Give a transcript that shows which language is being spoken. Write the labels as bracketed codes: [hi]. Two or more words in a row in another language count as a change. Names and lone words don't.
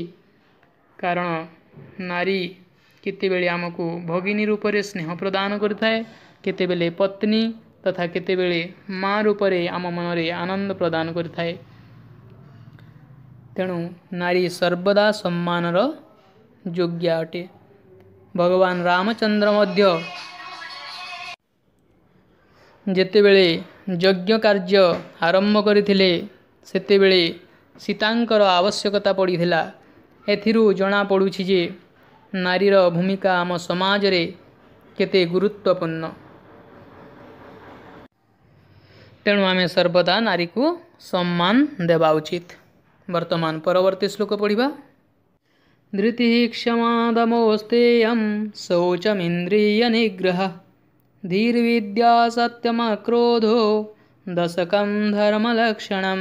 [or] କାରଣ ନାରୀ କେତେବେଳେ ଆମକୁ ଭଗିନୀ ରୂପରେ ସ୍ନେହ ପ୍ରଦାନ କରିଥାଏ, କେତେବେଳେ ପତ୍ନୀ ତଥା କେତେବେଳେ ମାଁ ରୂପରେ ଆମ ମନରେ ଆନନ୍ଦ ପ୍ରଦାନ କରିଥାଏ। ତେଣୁ ନାରୀ ସର୍ବଦା ସମ୍ମାନର ଯୋଗ୍ୟ ଅଟେ। ଭଗବାନ ରାମଚନ୍ଦ୍ର ମଧ୍ୟ ଯେତେବେଳେ ଯଜ୍ଞ କାର୍ଯ୍ୟ ଆରମ୍ଭ କରିଥିଲେ ସେତେବେଳେ ସୀତାଙ୍କର ଆବଶ୍ୟକତା ପଡ଼ିଥିଲା। ଏଥିରୁ ଜଣା ପଡ଼ୁଛି ଯେ ନାରୀର ଭୂମିକା ଆମ ସମାଜ ରେ କେତେ ଗୁରୁତ୍ୱପୂର୍ଣ୍ଣ। ତେଣୁ ଆମେ ସର୍ବଦା ନାରୀ କୁ ସମ୍ମାନ ଦେବା ଉଚିତ। ବର୍ତ୍ତମାନ ପରବର୍ତ୍ତୀ ଶ୍ଳୋକ ପଢ଼ିବା। [sa] धृतिः क्षमा दमोस्तेयं शौचमिन्द्रिय निग्रह, धीर्विद्या सत्यमक्रोधो दशकं धर्मलक्षणम्।